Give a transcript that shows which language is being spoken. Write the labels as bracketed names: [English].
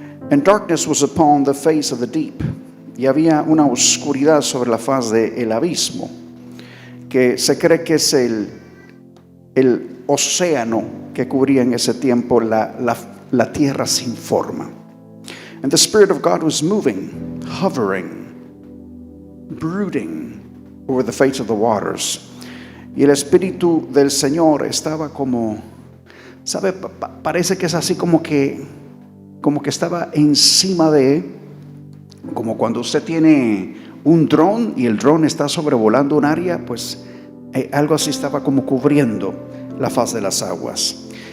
[English] And darkness was upon the face of the deep. [Spanish] Y había una oscuridad sobre la faz del abismo, que se cree que es el océano que cubría en ese tiempo la tierra sin forma. [English] And the Spirit of God was moving, hovering, brooding over the face of the waters. [Spanish] Y el Espíritu del Señor estaba como, ¿sabe? Parece que es así como que estaba encima como cuando usted tiene un dron y el dron está sobrevolando un área, pues algo así estaba como cubriendo la faz de las aguas.